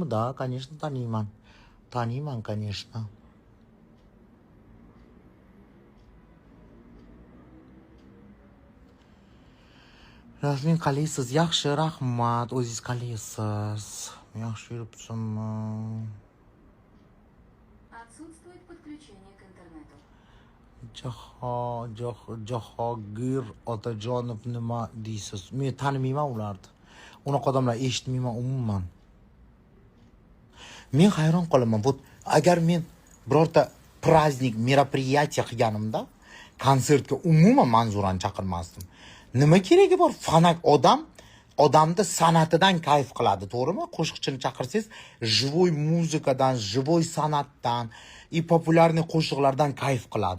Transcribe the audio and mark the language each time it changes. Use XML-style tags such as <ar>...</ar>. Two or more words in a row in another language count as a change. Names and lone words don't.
<ru>Да, конечно,</ru> <uz>taniyman. Taniyman, конечно. Rasmin qalaysiz? Yaxshi, rahmat. O'zingiz qalaysiz? Yaxshi yuribsizmi?</uz> <ru>Отсутствует подключение к интернету.</ru> <uz>Jahogir Otajonov nima deysiz? Men tanimayman ularni. Unaqa odamlar eshitmayman umuman. Men hayron qolaman. Bu agar men birorta</uz> <ru>праздник, мероприятие</ru> <uz>qilganimda, konsertga umuman Manzurani chaqirmasdim. Nima keragi bor? Fanak odamni san'atidan kayf qiladi, to'g'rimi? Qo'shiqchini chaqirsangiz, живой muzikadan, живой san'atdan, populyarniy qo'shiqlardan kayf qiladi.</uz>